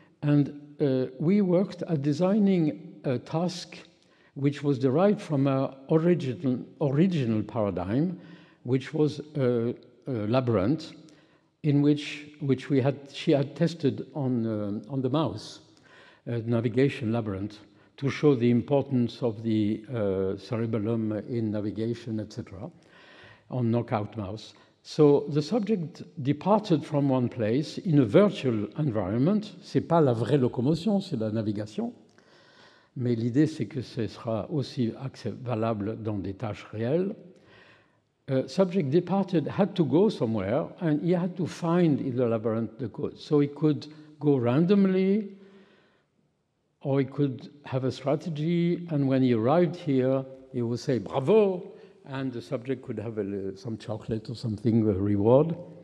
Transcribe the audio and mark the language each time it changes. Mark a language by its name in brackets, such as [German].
[English] And we worked at designing a task which was derived from our original paradigm, which was a labyrinth in which she had tested on the mouse, a navigation labyrinth, to show the importance of the cerebellum in navigation, etc., on knockout mouse. So the subject departed from one place in a virtual environment. [French] C'est pas la vraie locomotion, c'est la navigation. Mais l'idée, c'est que ce sera aussi valable dans des tâches réelles. [English] Subject departed, had to go somewhere, and he had to find in the labyrinth the code. So he could go randomly, or he could have a strategy, and when he arrived here, he would say, bravo, and the subject could have some chocolate or something, a reward.